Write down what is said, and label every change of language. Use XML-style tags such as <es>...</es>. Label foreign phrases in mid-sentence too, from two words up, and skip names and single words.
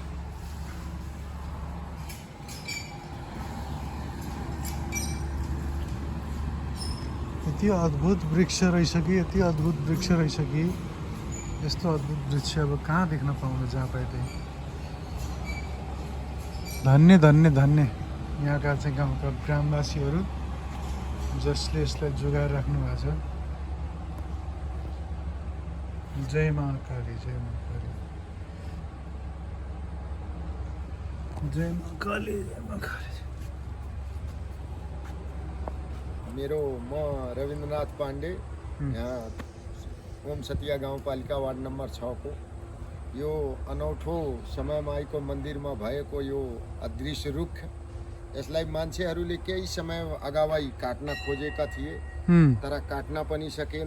<ne>यति अद्भुत वृक्ष रहेछ कि, यति अद्भुत वृक्ष रहेछ कि यस्तो अद्भुत वृक्ष अब कहाँ देख्न पाउनु जहाँ पाए त्यही। धन्य धन्य धन्य यहाँका चाहिँ गाउँका ग्रामवासीहरू जसले यसलाई जोगाएर राख्नु भएको छ। जय महाकाली, जय महाकाली, जय महाकाली, जय महाकाली। मेरो म रविन्द्रनाथ पाण्डे, यहाँ ओम सतिया गाउँपालिका वार्ड नम्बर 6 को यो अनौठो समयमाईको मन्दिरमा भएको यो अदृश्य रुख, यसलाई मान्छेहरूले केही समय अगावै काट्न खोजेका थिए तर काट्न पनि सकेन।</ne>